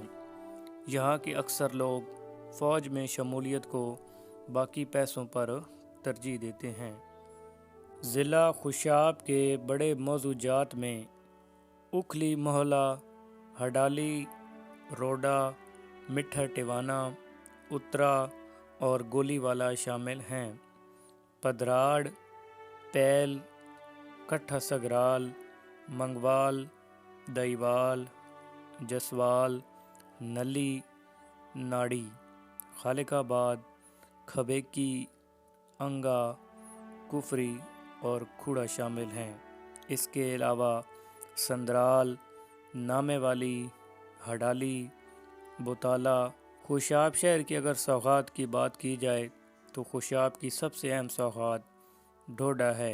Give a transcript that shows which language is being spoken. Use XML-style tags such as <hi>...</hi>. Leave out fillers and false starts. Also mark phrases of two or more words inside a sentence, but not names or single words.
<ur>یہاں کے اکثر لوگ فوج میں شمولیت کو باقی پیسوں پر ترجیح دیتے ہیں۔ ضلع خوشاب کے بڑے موضوعات میں اکھلی محلہ، ہڈالی، روڈا، مٹھا ٹیوانا، اترا اور گولی والا شامل ہیں۔ پدراڑ، پیل، کٹھا سگرال، منگوال، دائیوال، جسوال، نلی، ناڑی، خالق آباد، کھبیکی، انگا، کفری اور کھوڑا شامل ہیں۔ اس کے علاوہ سندرال، نامے والی، ہڈالی، بوتالا۔ خوشاب شہر کی اگر سوغات کی بات کی جائے تو خوشاب کی سب سے اہم سوغات ڈوڈا ہے۔</ur>